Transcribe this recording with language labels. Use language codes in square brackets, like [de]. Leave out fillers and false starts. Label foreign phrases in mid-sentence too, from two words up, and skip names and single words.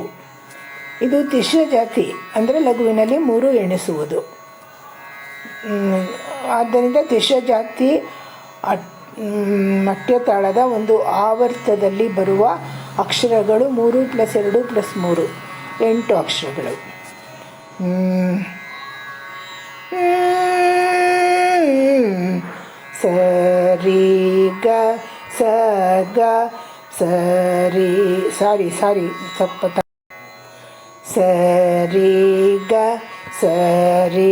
[kn] ಇದು ತಿಶ್ರ ಜಾತಿ, ಅಂದರೆ ಲಘುವಿನಲ್ಲಿ 3 ಎಣಿಸುವುದು. ಆದ್ದರಿಂದ ತಿಶ್ರ ಜಾತಿ ಮಟ್ಯ ತಾಳದ ಒಂದು ಆವರ್ತದಲ್ಲಿ ಬರುವ ಅಕ್ಷರಗಳು 3 + 2 + 3 8 ಅಕ್ಷರಗಳು. ಸರಿ ಗ ಸ ಗ ಸರಿ ತಪ್ಪ ಸರಿ ಗ ಸರಿ